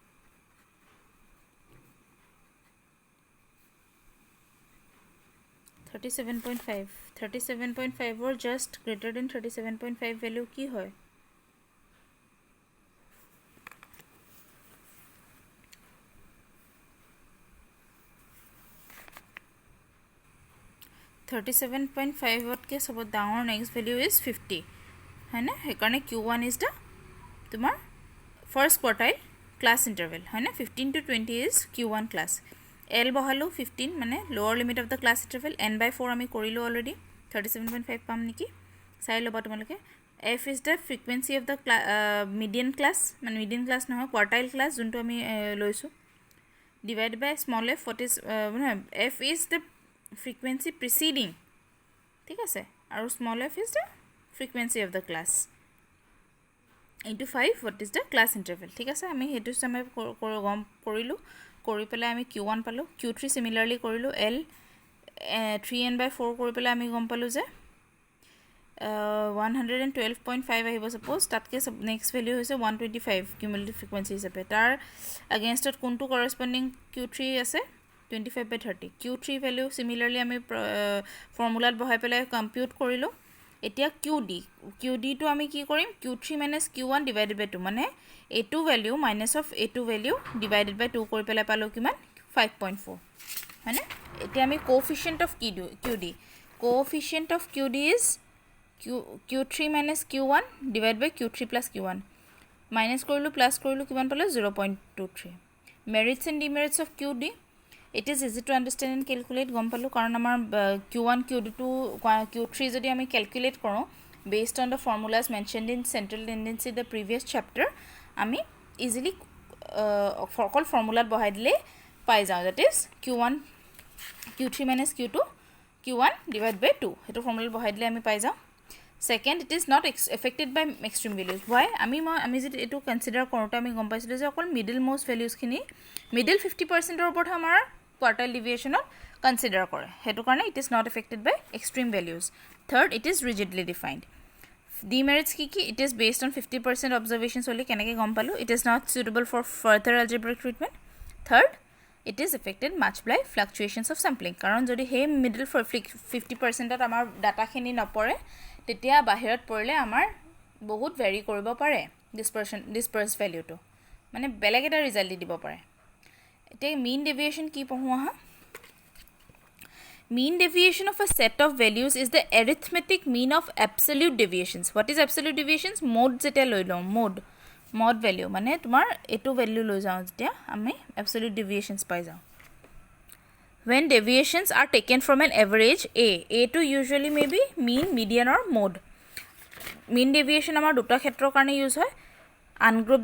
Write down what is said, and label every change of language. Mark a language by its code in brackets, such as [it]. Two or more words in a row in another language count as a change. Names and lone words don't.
[en] 37.5 37.5 or just greater than 37.5 value [as] কি হয় [en] 37.5 [as] কে সবত ডাঙৰ [en] next value is 50 [as] হয় না হেকাৰণে [en] Q1 is the তোমাৰ first quartile class interval [as] হয় না [en] 15 to 20 is Q1 class L বহালো 15 মানে lower limit of the class interval n by 4 [as] আমি কৰিলো [en] already 37.5 [as] পাম নেকি চাই লবা তোমালোকে [en] f is the frequency of the median class মানে median class নহয় quartile class [as] যোনটো আমি লৈছো [en] divided by small f what is f is the frequency preceding [as] ঠিক আছে আৰু [en] small f is the frequency of the class into 5 what is the class interval [as] ঠিক আছে আমি হেতু সময় গম কৰিলো কৰি পেলাই আমি [en] Q1 পালো Q3 similarly কৰিলো L 3n by 4 [as] কৰি পেলাই আমি গম পালো যে 112.5 আহিব suppose তাতকে [en] next value [as] হৈছে 125 [en] cumulative frequency [as] হিচাপে তাৰ against কোনটো corresponding Q3 আছে 25 by 30 [en] Q3 value similarly [as] আমি ফৰ্মুলাত বহাই পেলাই compute কৰিলো এতিয়া QD to আমি কি কৰিম [en] Q3 minus Q1 divided by 2 [as] মানে [en] A2 value minus of A2 value divided by 2 [as] কৰি পেলাই পালো কিমান 5.4 হয়নে এতিয়া আমি [en] coefficient of QD is Q3 minus Q1 divided by Q3 plus Q1 minus কৰিলো plus [as] কৰিলো কিমান পালো [en] 0.23 merits and demerits of QD it is easy to understand and calculate [as] গম পালো কাৰণ আমাৰ [en] Q1 Q2 Q3 [as] যদি আমি [en] calculate কৰো based on the formulas mentioned in central tendency the previous chapter আমি easily [as] সকল ফৰ্মুলাত বহাই দিলে পাই যাও [en] that is Q1 Q3 minus Q2 Q1 divided by 2 [as] হেতু ফৰ্মুলা বহাই দিলে আমি পাই যাও [en] second it is not affected by extreme values why [as] আমি যদি এটো কনসিডাৰ কৰোতে আমি গম পাইছিলো যে অকল [en] middle most values [as] খিনি মিডল 50% ৰ ওপৰত আমাৰ [en] quartile deviation consider [as] কৰে হেতু কাৰণে [en] it is not affected by extreme values third it is rigidly defined demerits কি it is based on 50% observations only [as] কেনেকৈ গম পালো [en] it is not suitable for further algebraic treatment third it is affected much by fluctuations of sampling [as] কাৰণ যদি হে middle 50% ত আমাৰ ডাটা খিনি নপৰে তেতিয়া বাহিৰত পৰিলে আমাৰ বহুত ভেৰি কৰিব পাৰে [en] dispersed value [as] টো মানে বেলেগ এটা ৰিজাল্ট দিব পাৰে এতিয়া [en] mean deviation [as] কি পঢ়োৱা হা [en] mean deviation of a set of values is the arithmetic mean of absolute deviations what is absolute deviations mode [as] যেটা লৈ লও [en] mod value [as] মানে তোমাৰ এটো [en] value [as] লৈ যাও যেতিয়া আমি [en] absolute deviations পাই যাও when deviations are taken from an average a to usually may be mean median or mode mean deviation [as] আমাৰ দুটা ক্ষেত্ৰৰ কাৰণে ইউজ হয় [en] ungroup